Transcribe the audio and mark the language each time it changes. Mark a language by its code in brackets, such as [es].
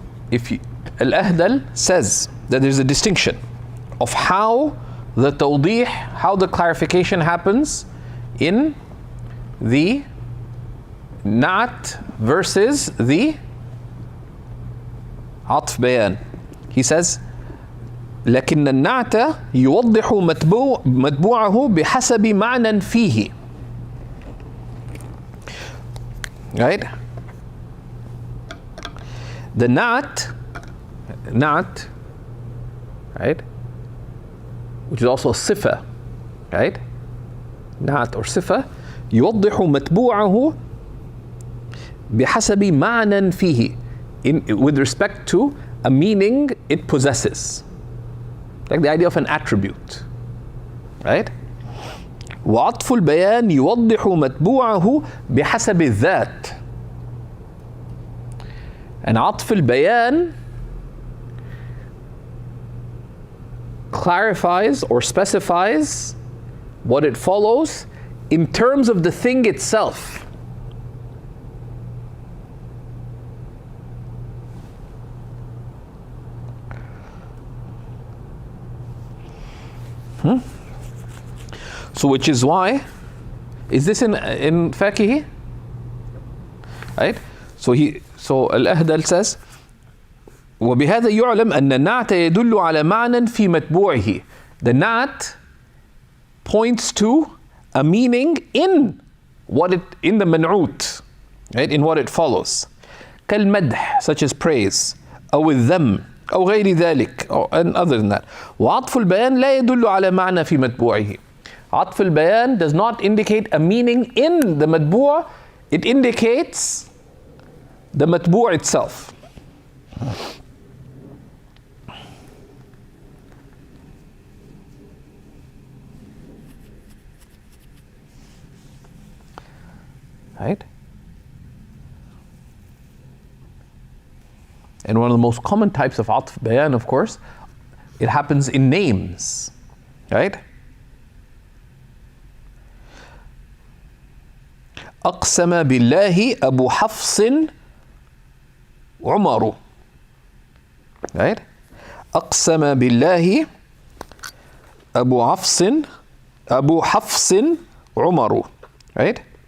[en] If you, Al-Ahdal says that there's a distinction of how the tawdih, how the clarification happens in the na'at versus the atf bayan. [ar] He says, لكن النعت يوضح متبوعه بحسب معنى فيه. [en] Right? The na'at, right, which is also sifa, right? Na'at or sifa, [ar] يوضح متبوعه بحسب معنى فيه, [en] with respect to a meaning it possesses. Like the idea of an attribute, right? [ar] وعطف البيان يوضح متبوعه بحسب الذات. [en] And عطف البيان clarifies or specifies what it follows in terms of the thing itself. So which is why, is this in Fakihi? Right? So Al-Ahdal says, [ar] وبهذا يعلم أن النعت يدل على معنى في متبوعه. [en] The na'at points to a meaning in the man'ut, right? In what it follows. [ar] كالمدح, [en] such as praise, [ar] أو الذم, أو غير ذلك, [en] and other than that. [ar] وعطف البيان لا يدل على معنى في متبوعه. [en] عطف البيان does not indicate a meaning in the matbu', it indicates the matbu' itself. right? And one of the most common types of atf bayan, of course, it happens in names, right? [ar] أقسم بالله أبو حفص عمر, right? أقسم بالله أبو حفص عمر, right?